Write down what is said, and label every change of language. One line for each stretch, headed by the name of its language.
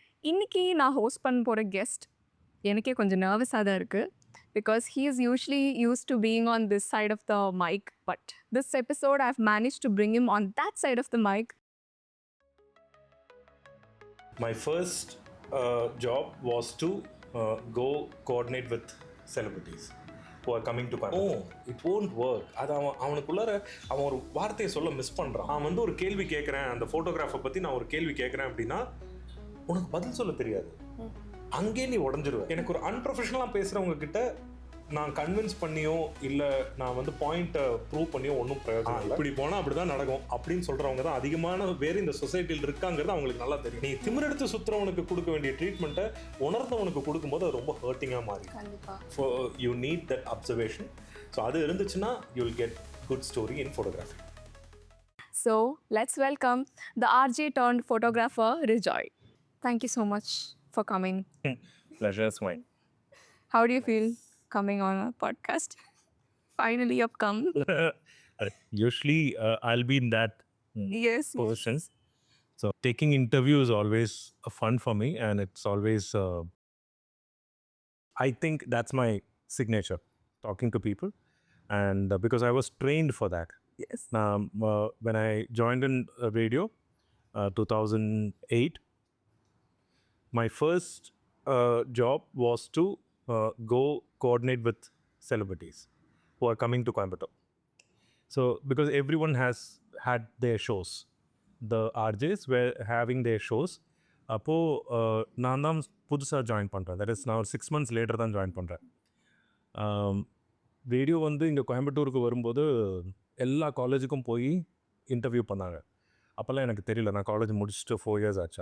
Tamil: இன்னைக்கு நான் ஹோஸ்ட் பண்ண போகிற கெஸ்ட் எனக்கே கொஞ்சம் நர்வஸாக தான் இருக்குது
English: Because he is usually used to being on this side of the mic, but this episode I've managed to bring him on that side of the mic. My first job was to go coordinate with celebrities who are coming to Coimbatore. Oh, it won't work.
Tamil: அது அவனுக்குள்ளார அவன் ஒரு வார்த்தையை சொல்ல miss பண்ணுறான். அவன் வந்து ஒரு கேள்வி கேட்குறேன், அந்த ஃபோட்டோகிராஃபை பற்றி நான் ஒரு கேள்வி கேட்குறேன் அப்படின்னா உனக்கு பதில் சொல்ல தெரியாது. அங்கேயே நீ உடஞ்சிருவேன். எனக்கு ஒரு அன்ப்ரொஃபஷனலாக பேசுகிறவங்க கிட்ட நான் கன்வின்ஸ் பண்ணியோ இல்லை நான் வந்து பாயிண்ட்டை ப்ரூவ் பண்ணியோ ஒன்றும் பிரயோஜனம் இல்லை. இப்படி போனால் அப்படி தான் நடக்கும் அப்படின்னு சொல்கிறவங்க தான் அதிகமான பேர் இந்த சொசைட்டியில் இருக்காங்கிறது அவங்களுக்கு நல்லா தெரியும். நீ திமிரெடுத்து சுற்றுறவனுக்கு கொடுக்க வேண்டிய ட்ரீட்மெண்ட்டை உணர்ந்தவனுக்கு கொடுக்கும்போது அது ரொம்ப ஹர்ட்டிங்காக மாறி.
English: So you need that observation. So
Tamil: அது இருந்துச்சுன்னா
English: You will get good story in photography. So let's welcome the RJ turned photographer Rejoy. Thank you so much for coming. Pleasure is mine. How do you feel coming on a podcast? Finally you've come. Usually I'll be in that Yes. position. So taking interview is always fun for me, and it's always I think that's my signature, talking to people, and because I was trained for that. Yes. When I joined in radio 2008, my first job was to go coordinate with celebrities who are coming to Coimbatore. So because everyone has had their shows, the RJs were having their shows.
Tamil: அப்போது நான் தான் புதுசாக join பண்ணுறேன்.
English: that is
Tamil: நான் ஒரு
English: 6 months later
Tamil: தான் join பண்ணுறேன். Radio வந்து இங்கே கோயம்புத்தூருக்கு வரும்போது எல்லா காலேஜுக்கும் போய் இன்டர்வியூ பண்ணாங்க. அப்போல்லாம் எனக்கு தெரியல. நான் காலேஜ் முடிச்சுட்டு 4 years ஆச்சு.